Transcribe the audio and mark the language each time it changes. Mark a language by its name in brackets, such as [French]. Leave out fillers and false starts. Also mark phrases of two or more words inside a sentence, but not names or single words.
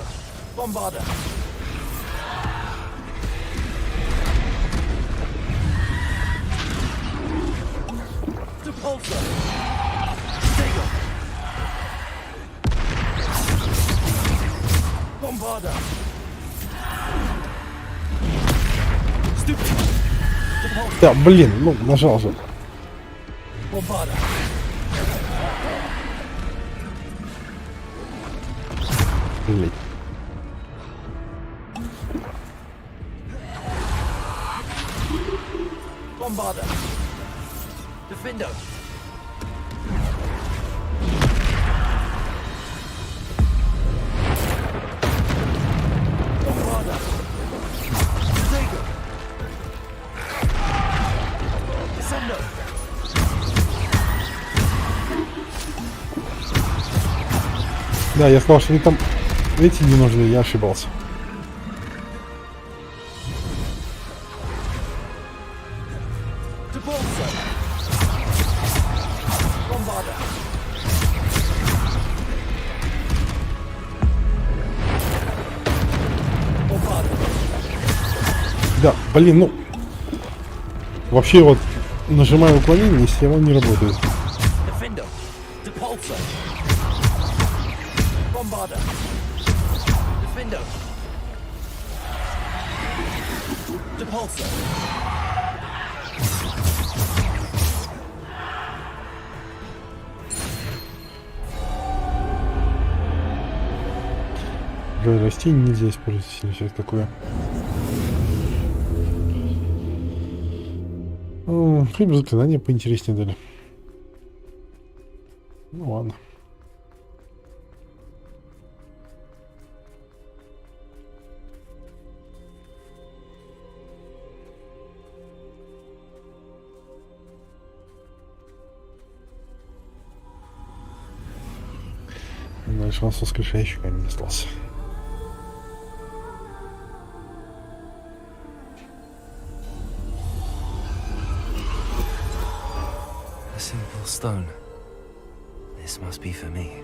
[Russian] Bombarder. Depulsor. Protego. Bombarder. Stupid. Depulsor. Да, блин, ну нажал же. Bombarder. Блин. Bombarder. Defender. Bombarder. Protego. Descender. Да, я сказал, что они там эти не нужны, я ошибался. Depulsor. Bombarder. Bombarder. Да, блин, ну... Вообще вот нажимаю уклонение, если оно не работает. Defender. Depulsor. Bombarder. Defender. Depulsor. Рой растений нельзя использовать, если все такое. Хлеб заклинания поинтереснее дали. Ну ладно. Дальше у нас воскрешающий камень остался. [English] A simple stone. This must be for me.